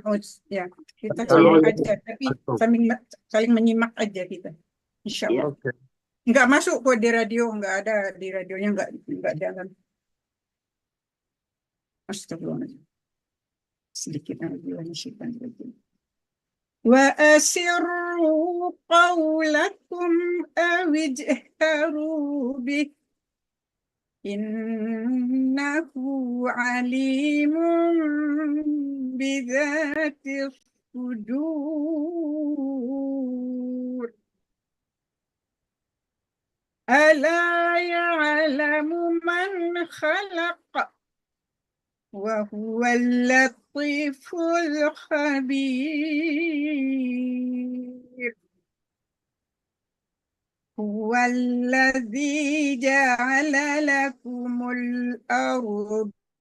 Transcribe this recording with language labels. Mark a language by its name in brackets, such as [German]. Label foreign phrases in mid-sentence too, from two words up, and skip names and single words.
[Indonesian] ta'awud ya. Kita Kalau saling Boleh. aja, tapi Betul. saling menyimak aja kita. Insya Ya. Allah. Oke. Nggak masuk kok di radio, nggak ada di radionya, nggak jalan. Astagfirullahaladzim. Sedikit lagi. [Arabic] وأسروا قولكم أو اجهروا به إنه عليم بذات الصدور. ألا يعلم من خلق وهو اللطيف الخبير هو الذي جعل لكم الأرض